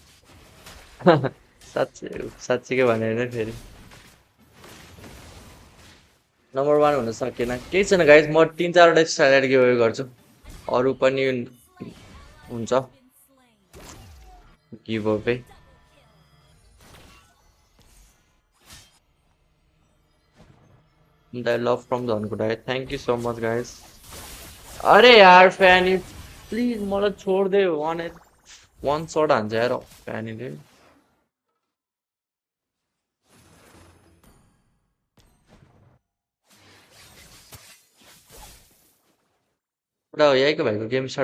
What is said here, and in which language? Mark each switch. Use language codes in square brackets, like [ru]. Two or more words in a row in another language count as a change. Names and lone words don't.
[ne] साँच्चीकै भने होइन फेरि नम्बर 1 हुन सकेन केही छैन गाइज म 3-4 वटा [en] start give away [ne] गर्छु अरू पनि हुन्छ [en] give away The love from the Ankurai. Thank you so much, guys. [ne] अरे यार फैनी प्लीज मलाई [hi] छोड दे [en] one shot [ne] हान्छ यार फैनीले र यहीको भाइको गेम स्टार्ट